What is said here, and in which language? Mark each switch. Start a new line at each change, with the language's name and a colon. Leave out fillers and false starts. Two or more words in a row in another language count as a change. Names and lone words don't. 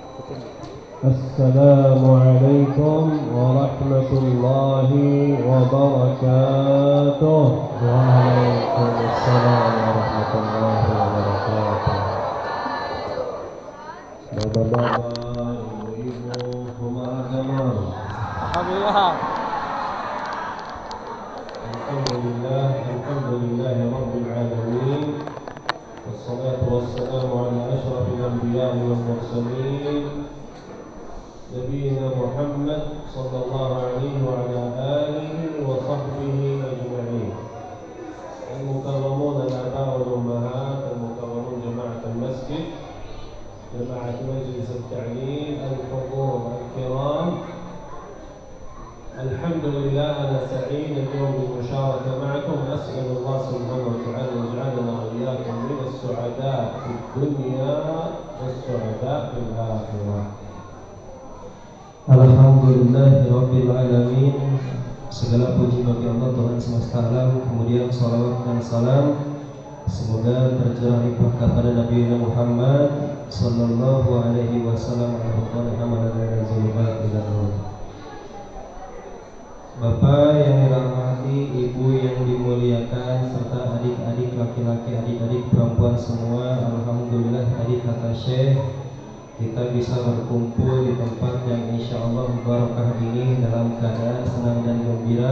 Arabic: السلام عليكم ورحمة الله وبركاته. وعليكم السلام ورحمة الله وبركاته.
Indonesian: Bapak-bapak, ibu-ibu, umat agama.
Arabic: Alhamdulillah. الحمد لله رب العالمين. والصلاة والسلام على أشرف الأنبياء والمرسلين نبينا محمد صلى الله عليه وعلى آله وصحبه أجمعين. المكرمون الآباء والأمهات، المكرمون جماعة المسجد، جماعة مجلس التعليم، الحضور الكرام. Alhamdulillah, أنا سعيد اليوم بالمشاركة معكم. أسأل الله سبحانه وتعالى يجعلنا وإياكم من السعداء في الدنيا والسعداء في الآخرة. الحمد لله رب العالمين.
Indonesian: Segala puji bagi Allah Tuhan semesta alam. Kemudian salawat dan salam semoga tercurah limpah kepada Nabi Muhammad
Arabic: صلى الله عليه وسلم.
Indonesian: Bapak yang dirahmati, ibu yang dimuliakan, serta adik-adik laki-laki, adik-adik perempuan semua, alhamdulillah tadi kata Syekh, kita bisa berkumpul di tempat yang
Arabic: إن شاء الله
Indonesian: barakah ini dalam keadaan senang dan gembira.